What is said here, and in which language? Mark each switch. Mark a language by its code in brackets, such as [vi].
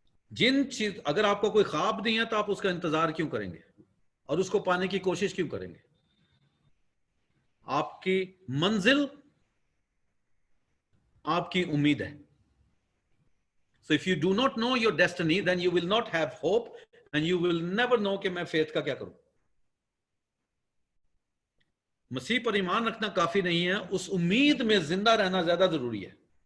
[hi] जिन चीज, अगर आपको कोई ख्वाब नहीं है तो आप उसका इंतजार क्यों करेंगे और उसको पाने की कोशिश क्यों करेंगे? आपकी मंजिल आपकी उम्मीद है। [en] So if you do not know your destiny, then you will not have hope and you will never know [hi] कि मैं फेथ का क्या करूं. मसीह पर ईमान रखना काफी नहीं है, उस उम्मीद में जिंदा रहना ज्यादा जरूरी है.